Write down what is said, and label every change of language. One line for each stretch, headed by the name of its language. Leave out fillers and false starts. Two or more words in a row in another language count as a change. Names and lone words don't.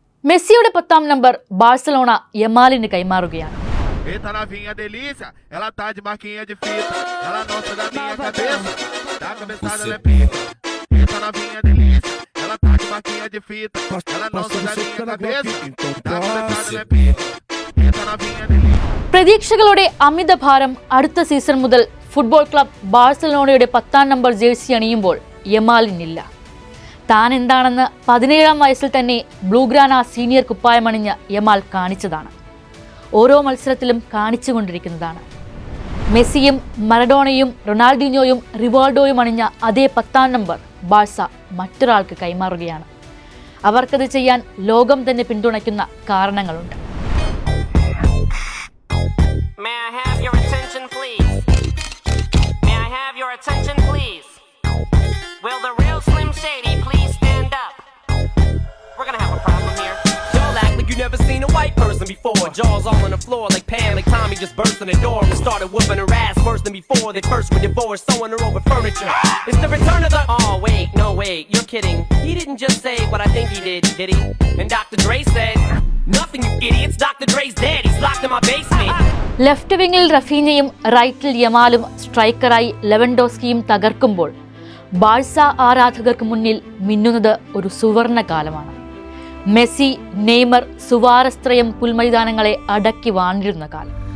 Malayalam: മെസ്സിയുടെ 10ാം നമ്പർ ബാഴ്സലോണ യമാലിന് കൈമാറുകയാണ്.
Portuguese: Eita novinha delícia, ela tá de marquinha de fita, ela nossa da minha cabeça, da cabeçada ela é pica. Eita novinha delícia, ela tá de marquinha de fita, ela nossa da minha cabeça, da cabeçada ela é pica. Eita novinha delícia.
Malayalam: പ്രതീക്ഷകളുടെ അമിതഭാരം അടുത്ത സീസൺ മുതൽ ഫുട്ബോൾ ക്ലബ് ബാഴ്സലോണയുടെ 10ാം നമ്പർ ജേഴ്സി അണിയുമ്പോൾ യമാലിനില്ല. താൻ എന്താണെന്ന് 17ാം വയസ്സിൽ തന്നെ ബ്ലൂഗ്രാന സീനിയർ കുപ്പായമണിഞ്ഞ യമാൽ കാണിച്ചതാണ്. ഓരോ മത്സരത്തിലും കാണിച്ചുകൊണ്ടിരിക്കുന്നതാണ്. മെസ്സിയും മറഡോണയും റൊണാൾഡിനോയും റിവാൾഡോയും അണിഞ്ഞ അതേ 10ാം നമ്പർ ബാഴ്സ മറ്റൊരാൾക്ക് കൈമാറുകയാണ്. അവർക്കത് ചെയ്യാൻ ലോകം തന്നെ പിന്തുണയ്ക്കുന്ന കാരണങ്ങളുണ്ട്.
English: May I have your attention, please? May I have your attention, please? Will the real Slim Shady please stand up? We're gonna have a problem here. Y'all act like you never seen a white person before. Jaws all on the floor like Pam, like Tommy just burst in the door and started whooping her ass worse than before. They first were divorced, sewing her over furniture. It's the return of the... Oh, wait, no, wait, you're kidding. He didn't just say what I think he did he? And Dr. Dre said, nothing, you idiots. Dr. Dre's dead. He's locked in my basement.
Malayalam: ലെഫ്റ്റ് വിങ്ങിൽ റഫീനയും റൈറ്റിൽ യമാലും സ്ട്രൈക്കറായി ലെവൻഡോസ്കിയും തകർക്കുമ്പോൾ ബാഴ്സ ആരാധകർക്ക് മുന്നിൽ മിന്നുന്നത് ഒരു സുവർണ കാലമാണ്. മെസ്സി, നെയ്മർ, സുവാരസ്ത്രയം പുൽമൈതാനങ്ങളെ അടക്കി വാണിരുന്ന കാലം.